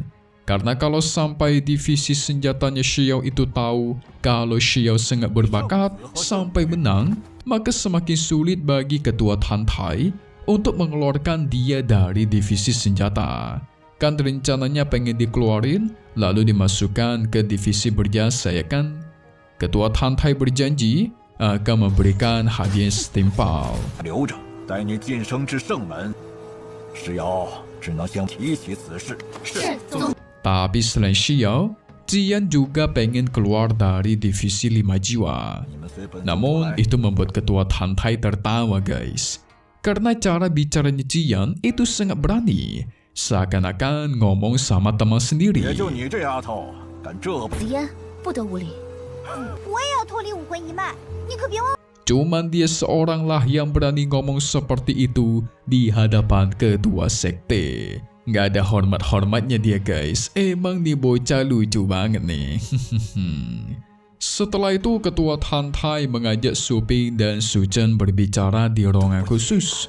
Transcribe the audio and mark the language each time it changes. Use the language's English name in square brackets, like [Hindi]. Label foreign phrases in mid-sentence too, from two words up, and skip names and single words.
[Indonesian] Karena kalau sampai divisi senjatanya Xiao itu tahu kalau Xiao sangat berbakat sampai menang, maka semakin sulit bagi ketua Tantai untuk mengeluarkan dia dari divisi senjata. Kan rencananya pengen dikeluarin lalu dimasukkan ke divisi berjasa ya kan? Ketua Tantai berjanji akan memberikan hadiah setimpal. [Chinese] 留着带你晋升至圣门。石瑶只能先提起此事。是，总。 [Indonesian] Tapi selain Xiao, Ziyan juga pengen keluar dari divisi 5 jiwa. Namun itu membuat ketua Tantai tertawa guys. Karena cara bicaranya Ziyan itu sangat berani. Seakan-akan ngomong sama teman sendiri. [Chinese] 也就你这丫头敢这般。紫嫣不得无礼。我也要脱离武魂一脉，你可别忘。 [Indonesian] Cuman dia seorang lah yang berani ngomong seperti itu di hadapan ketua sekte. Nggak ada hormat-hormatnya dia guys. Emang nih bocah lucu banget nih. Setelah itu ketua Tantai mengajak Su Ping dan Su Chen berbicara di ruangan khusus.